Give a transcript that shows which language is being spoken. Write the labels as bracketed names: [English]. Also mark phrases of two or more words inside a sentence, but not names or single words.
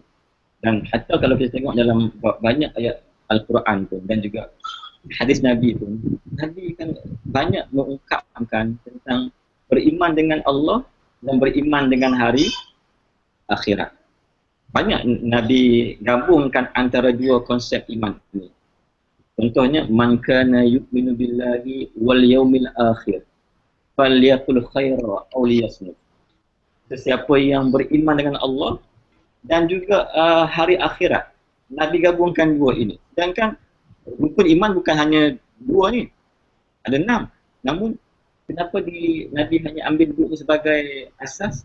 [Malay] Dan hatta kalau kita tengok dalam banyak ayat Al-Quran pun dan juga hadis Nabi pun, Nabi kan banyak mengungkapkan tentang beriman dengan Allah dan beriman dengan hari akhirat. Banyak Nabi gabungkan antara dua konsep iman ini. Contohnya, [Arabic] من كان يؤمن بالله واليوم الآخر فليقل خيرا أو ليصمت. [Malay] Sesiapa yang beriman dengan Allah dan juga hari akhirat. Nabi gabungkan dua ini. Sedangkan rukun iman bukan hanya dua ni, ada 6. Namun kenapa Nabi hanya ambil dua ini sebagai asas?